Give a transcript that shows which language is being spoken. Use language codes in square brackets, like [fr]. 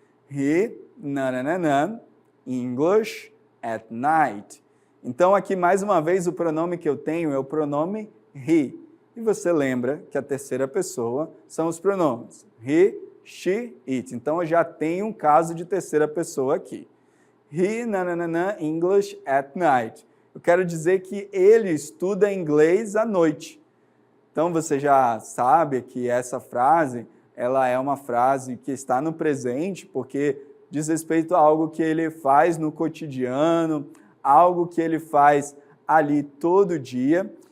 [en] He, nanananan, English at night. [pt] Então, aqui, mais uma vez, o pronome que eu tenho é o pronome he. E você lembra que a terceira pessoa são os pronomes he, she, it. Então, eu já tenho um caso de terceira pessoa aqui. [en] He, nanananan, English at night. [pt] Eu quero dizer que ele estuda inglês à noite. Então, você já sabe que essa frase, ela é uma frase que está no presente, porque diz respeito a algo que ele faz no cotidiano, algo que ele faz ali todo dia.